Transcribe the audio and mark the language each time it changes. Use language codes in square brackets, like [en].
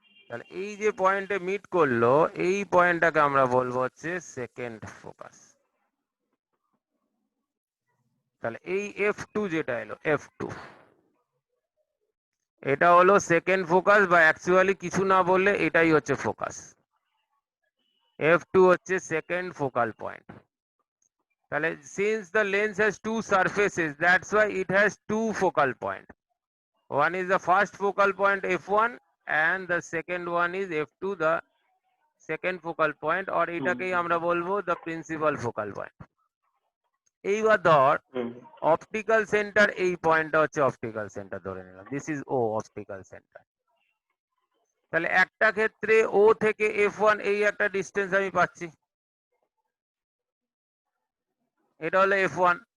[bn] তাহলে এই যে পয়েন্টে মিট করলো, এই পয়েন্টটাকে আমরা বলবো হচ্ছে সেকেন্ড ফোকাস। তাহলে এই f2 যেটা এলো f2, এটা হলো সেকেন্ড ফোকাস, বা অ্যাকচুয়ালি কিছু না বললে এটাই হচ্ছে ফোকাস। F2 হচ্ছে সেকেন্ড ফোকাল পয়েন্ট। [en] তাহলে since the lens has two surfaces, that's why it has two focal point. One is the first focal point F1 and the second one is F2, the second focal point, or [bn] এটাকেই আমরা বলবো [en] the principal focal point. [bn] এইবার ধর optical centre, এই পয়েন্টটা হচ্ছে optical centre ধরে নিলাম, [en] This is O optical centre. [bn] তাহলে একটা ক্ষেত্রে ও থেকে F1 এই একটা ডিস্টেন্স আমি পাচ্ছি, এটা হলো F1।